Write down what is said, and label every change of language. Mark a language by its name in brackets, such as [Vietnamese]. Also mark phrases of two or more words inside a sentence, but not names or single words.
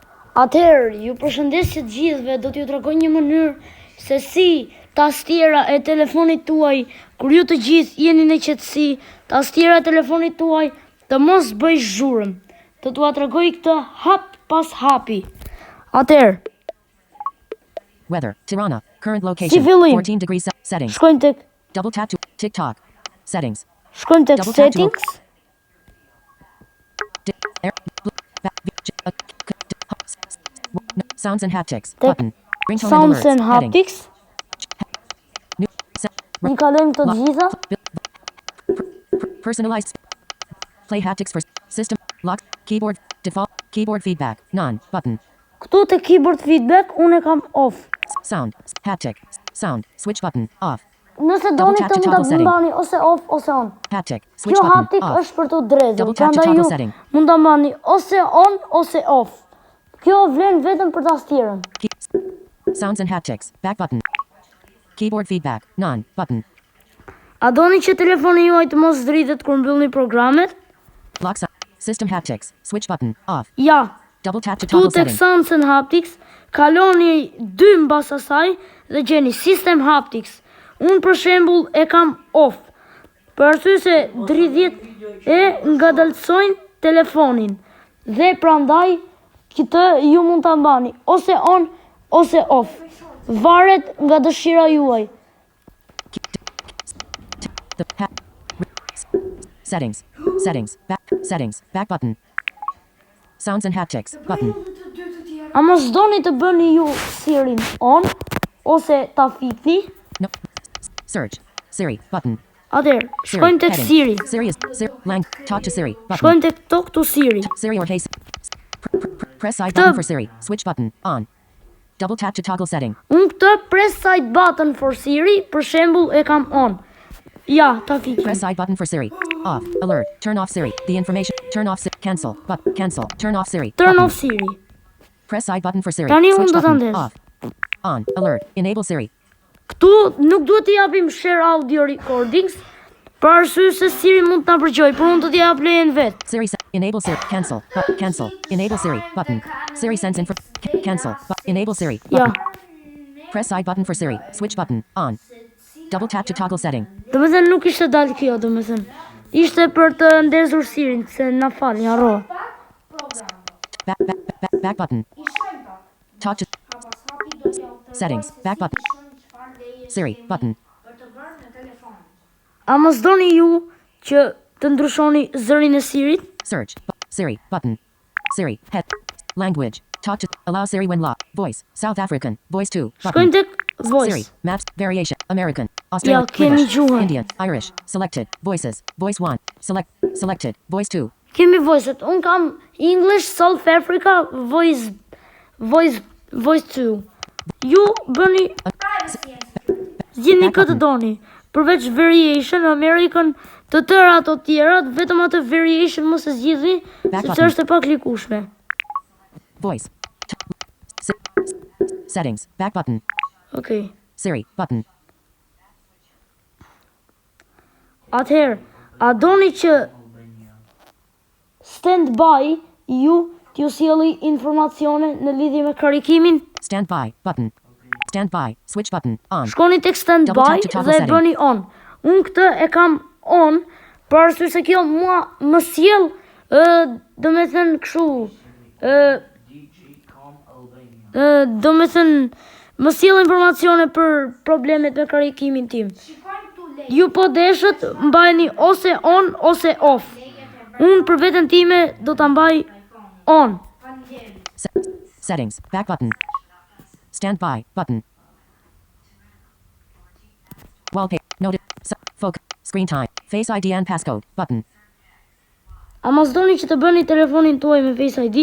[Albanian] Atëherë, ju përshëndesje të gjithëve, do t'ju tregoj një mënyrë se si tastiera e telefonit tuaj, kur ju të gjithë jeni në qetësi, tastiera e telefonit tuaj të mos bëj zhurmë. Do t'ua tregoj këtë hap pas hapi. Atëherë, [English] Weather, Tirana, current [Albanian] si [English] location, [Albanian] fillim, [English] 14 degrees settings. [Albanian] shkojmë tek [English] Double tap to TikTok. Settings. settings. Double tap to sounds and haptics [Albanian] Tek [English] button. Ringtone Sounds alerts. and Heading. haptics. New [Albanian] I kalojmë të gjitha. [English] Personalized. Play haptics for system lock keyboard default keyboard feedback none button. [Albanian] Këtu te [English] keyboard feedback [Albanian] unë e kam off. [English] Sound haptic sound switch button off. [Albanian] Nëse [English] Double [Albanian] doni [English] tap [Albanian] të [English] to [Albanian] mund ta [English] toggle setting. [Albanian] mbani ose off ose on. [English] Haptic switch [Albanian] Kjo [English] button [Albanian] haptik [English] off. [Albanian] është për të drejtur, [English] Double tap to [Albanian] prandaj [English] toggle [Albanian] ju [English] setting. [Albanian] mund ta mbani ose on ose off. Kjo vlen vetëm për tastierën. [English] Sounds and haptics back button. Keyboard feedback none button. [Albanian] A doni që telefoni juaj të mos dritet kur mbyllni programet? [English] Lock system haptics switch button off. [Albanian] Ja, [English] Double tap to [Albanian] tu [English] toggle [Albanian] tek [English] setting. Sounds and Haptics, [Albanian] kaloni 2 mbas asaj dhe gjeni [English] System Haptics. [Albanian] Unë për shembull e kam off. Për arsye se dridhjet e ngadalsojnë telefonin. Dhe prandaj këtë ju mund ta mbani ose on ose off. Varet nga dëshira juaj. [English] Settings back button. Sounds and haptics button. [Albanian] A mos doni të bëni ju Siri on ose ta fikni? [English] No. Search Siri button. [Albanian] Atëherë, shkojmë tek [English] heading. Siri. Siri is talk to Siri button. [Albanian] Shkojmë tek [English] Talk to Siri. Siri or Hey. Press side button for Siri. Switch button on. Double tap to toggle setting. [Albanian] Unë këtë [English] press side button for Siri, [Albanian] për shembull e kam on. Ja, ta fikim. [English] Press side button for Siri. Off. Alert. Turn off Siri. The information. Turn off. Cancel. Cancel. Turn off Siri. Turn button. off Siri. Press side button for Siri. [Albanian] Tani [English] Switch [Albanian] unë do ta [English] button. [Albanian] ndes. [English] Off. On. Alert. Enable Siri. [Albanian] Këtu nuk duhet t'i japim [English] share audio recordings, [Albanian] për arsye se Siri mund ta përgjoj, por unë do t'i jap lejen vet. [English] Siri. Enable Siri. Cancel. Cancel. Enable Siri. Button. Siri sends info. Cancel. Enable Siri. [Albanian] Ja. [English] Button. Press side button for Siri. Switch button. On. Double tap to toggle setting. [Albanian] Domethënë nuk ishte dalë kjo, domethënë. Ishte për të ndezur Sirin, se na fal, ja harrova. [English] Back button. Talk to settings. Back button. Siri button. [Albanian] A mos doni ju që të ndryshoni zërin e Sirit? [English] Search Siri button. Siri head language. Talk to allow Siri when locked. Voice South African. Voice 2 button. [Albanian] Shkojmë tek Voice. [English] Siri maps variation American Australian [Albanian] Ja, kemi [English] British [Albanian] gjuhën. [English] Indian Irish selected voices voice 1 selected voice 2 [Albanian] Kemi voice-et. Unë kam English, [English] South Africa, voice 2. [Albanian] Ju bëni zgjidhni këtë doni. Përveç variation, American, të tëra ato tjerat, vetëm atë variation mos e zgjidhni, sepse është e paklikueshme. [English] voice settings back button [Albanian] Okej. [English] Siri button [Albanian] Atëherë, a doni që [English] stand by [Albanian] ju t'ju sjelli informacione në lidhje me karikimin? [English] stand by button stand by switch button on [Albanian] Shkoni tek stand [English] Double by tap to toggle [Albanian] dhe e [English] setting. [Albanian] bëni on. Unë këtë e kam on, për arsye se kjo mua më sjell, domethënë kështu, domethënë më sjell informacione për problemet me karikimin tim. Ju po deshët mbajni ose on ose off. Unë për veten time do ta mbaj on. [English] settings back button stand by button wallpaper noted focus screen time face ID and passcode button [Albanian] A mos doni që të bëni telefonin tuaj me Face ID?